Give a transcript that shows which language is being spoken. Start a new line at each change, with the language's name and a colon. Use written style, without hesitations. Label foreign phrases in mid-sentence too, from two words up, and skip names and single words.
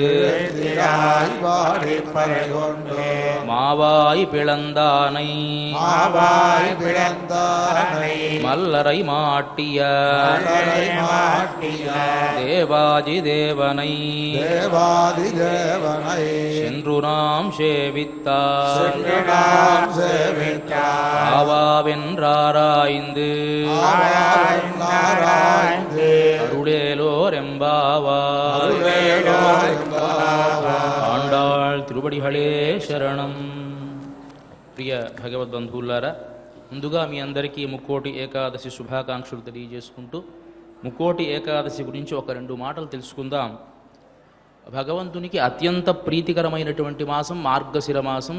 Tamil: மாவாய் பிளந்தானை மல்லரை மாட்டிய தேவாதி தேவனை சென்று நாம் சேவித்தார் ஆவாவென்றாராய்ந்து அருளேலோர் எம்பாவார். ஆண்டாள் திருவடிகளே சரணம்.
Telugu: ప్రియ భగవద్బంధువులారా, ముందుగా మీ అందరికీ ముక్కోటి ఏకాదశి శుభాకాంక్షలు తెలియజేసుకుంటూ ముక్కోటి ఏకాదశి గురించి ఒక 2 మాటలు తెలుసుకుందాం. భగవంతునికి అత్యంత ప్రీతికరమైనటువంటి మాసం మార్గశిర మాసం.